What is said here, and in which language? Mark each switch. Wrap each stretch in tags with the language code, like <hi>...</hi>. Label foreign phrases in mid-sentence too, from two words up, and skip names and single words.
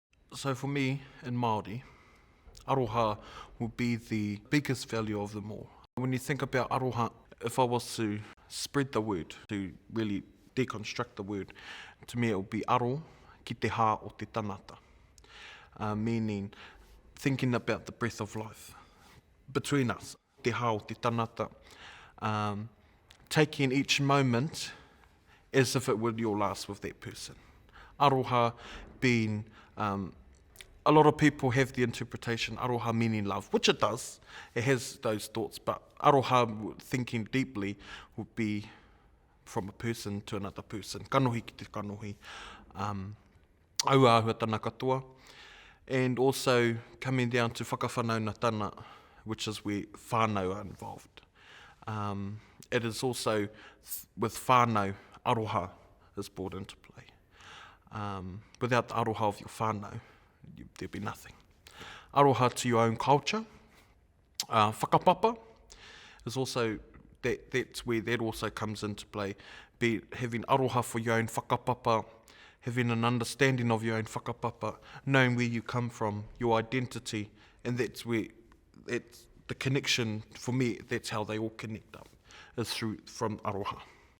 <en>So for me, in Māori, Aroha will be the biggest value of them all. When you think about Aroha, if I was to spread the word, to really deconstruct the word, to me it would be</en> <mi>aro ki te hā o te tanata,</mi> <en>meaning thinking about the breath of life between us,</en> <mi>te hā o te tanata,</mi> <en>taking each moment as if it were your last with that person. Aroha being, a lot of people have the interpretation, aroha meaning love, which it does, it has those thoughts, but aroha, thinking deeply, would be from a person to another person,</en> <mi>kanohi ki te kanohi, aua tana katoa,</mi> <en>and also coming down to whakawhanaungatanga, which is where whānau are involved. It is also with whānau, aroha is brought into play. Without the aroha of your whānau, there'd be nothing. Aroha to your own culture. Whakapapa is also, that's where that also comes into play. Be having aroha for your own whakapapa, having an understanding of your own whakapapa, knowing where you come from, your identity, and that's where it's the connection, for me, that's how they all connect up, is from aroha.</en>